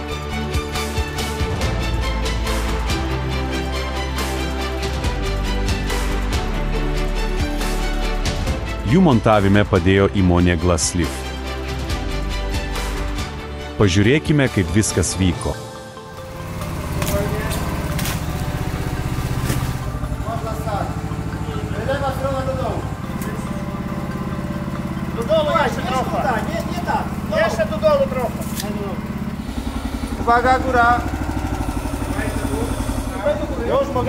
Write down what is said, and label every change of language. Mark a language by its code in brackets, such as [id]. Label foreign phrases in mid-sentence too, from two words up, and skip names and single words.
[lt] Jų montavime padėjo įmonė Glasslift. Pažiūrėkime, kaip viskas vyko. [pl] Jeszcze do dołu trochę. Uwaga, góra. Już mogę?